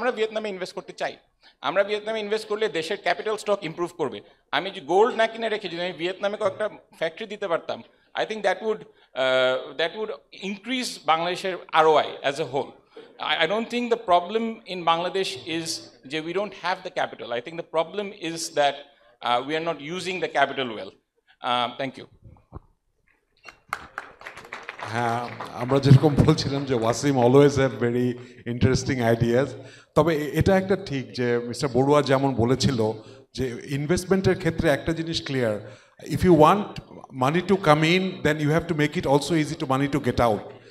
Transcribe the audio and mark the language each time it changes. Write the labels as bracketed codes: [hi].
[bn] আমরা ভিয়েতনামে ইনভেস্ট করতে চাই, আমরা ভিয়েতনামে ইনভেস্ট করলে দেশের ক্যাপিটাল স্টক ইমপ্রুভ করবে। আমি যে গোল্ড না কিনে রেখে যদি আমি ভিয়েতনামে কয়েকটা ফ্যাক্টরি দিতে পারতাম, [en] I think that would increase Bangladesh's ROI as a whole. I don't think the problem in Bangladesh is that we don't have the capital. I think the problem is that we are not using the capital well. Thank you. [bn] হ্যাঁ, আমরা যেরকম বলছিলাম যে [en] Wasim always have very interesting ideas, [bn] তবে এটা একটা ঠিক যে মিস্টার বড়ুয়া যেমন বলেছিল যে ইনভেস্টমেন্টের ক্ষেত্রে একটা জিনিস clear, [en] If you want money to come in then you have to make it also easy to money to get out.